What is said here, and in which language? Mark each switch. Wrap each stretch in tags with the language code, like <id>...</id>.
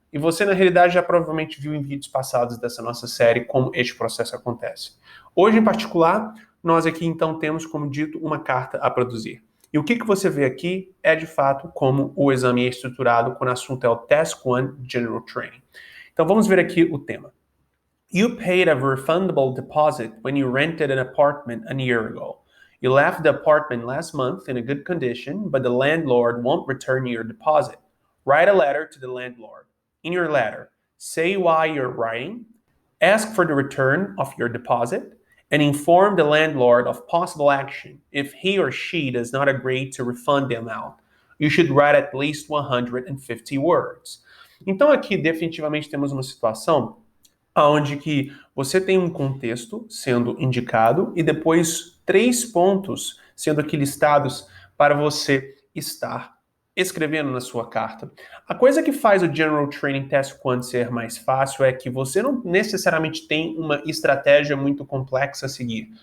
<pt>E você, na realidade, já provavelmente viu em vídeos passados dessa nossa série como este processo acontece. Hoje, em particular, nós aqui, então, temos, como dito, uma carta a produzir. E o que você vê aqui é, de fato, como o exame é estruturado quando o assunto é o Task 1 General Training. Então, vamos ver aqui o tema.</pt> <en>You paid a refundable deposit when you rented an apartment a year ago. You left the apartment last month in a good condition, but the landlord won't return your deposit. Write a letter to the landlord. In your letter, say why you're writing, ask for the return of your deposit, and inform the landlord of possible action if he or she does not agree to refund the amount. You should write at least 150 words.</en> <pt>Então aqui definitivamente temos uma situação onde que você tem um contexto sendo indicado e depois 3 pontos sendo aqui listados para você estar escrevendo na sua carta. A coisa que faz o General Training Task 1 ser mais fácil é que você não necessariamente tem uma estratégia muito complexa a seguir.</pt>